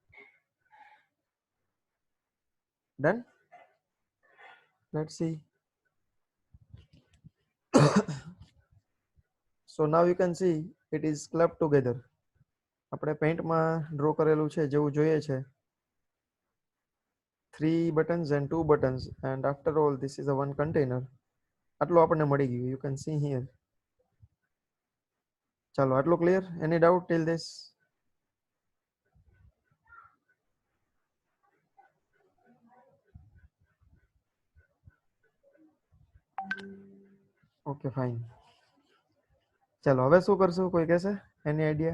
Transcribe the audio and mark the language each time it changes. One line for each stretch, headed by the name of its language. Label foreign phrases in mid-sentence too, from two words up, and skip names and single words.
English: Done? Let's see. So now you can see it is clubbed together.
Gujarati: આપણે પેઇન્ટમાં ડ્રો કરેલું છે જેવું જોઈએ છે,
English: 3 buttons and 2 buttons, and after all this is a one container.
Gujarati: આટલું આપણને મળી ગયું,
English: you can see here.
Gujarati: ચાલો આટલું clear?
English: Any doubt till this? Okay, fine.
Gujarati: ચાલો હવે શું કરશું, કોઈ કહેશે?
English: Any idea?